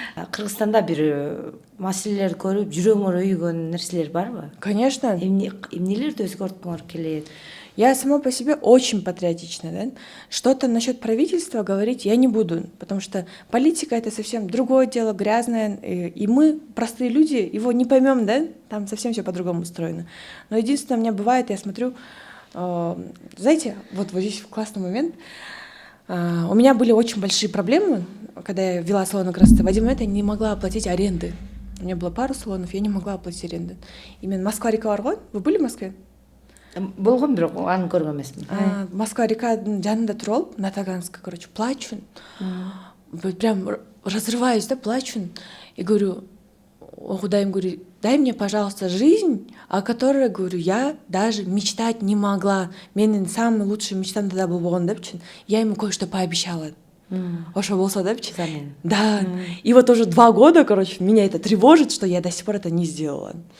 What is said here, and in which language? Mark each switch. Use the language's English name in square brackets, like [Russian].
[Kyrgyz] Кыргызстанда бир маселелерди көрүп жүрөгүңөр өйгөн нерселер барбы? [Russian] Конечно. [Kyrgyz] Эмнелерди өзгөрткүңөр келет? [Russian] Я сама по себе очень патриотична, да? Что-то насчет правительства говорить я не буду, потому что политика — это совсем другое дело, грязное, и мы, простые люди, его не поймем, да? Там совсем все по-другому устроено. Но единственное, у меня бывает, я смотрю, знаете, вот здесь классный момент. У меня были очень большие проблемы, когда я вела салон красоты. В один момент я не могла оплатить аренды. У меня было пару салонов, я не могла оплатить аренду. Именно Москва-река Аргон. Вы были в Москве? [Kyrgyz] Болгон, бирок аны көргөн эмесмин. [Russian] Москва-реканын жанында туруп алып, на Таганска, короче, плачу. вот прям разрываюсь, да, плачу, и говорю, о, Худаим, говорю, дай мне, пожалуйста, жизнь, о которой, говорю, я даже мечтать не могла. Менің самый лучший мечтам тогда был болған, да, я ему кое-что пообещала. Ошо болса, да, да. И вот уже 2 года, короче, меня это тревожит, что я до сих пор это не сделала.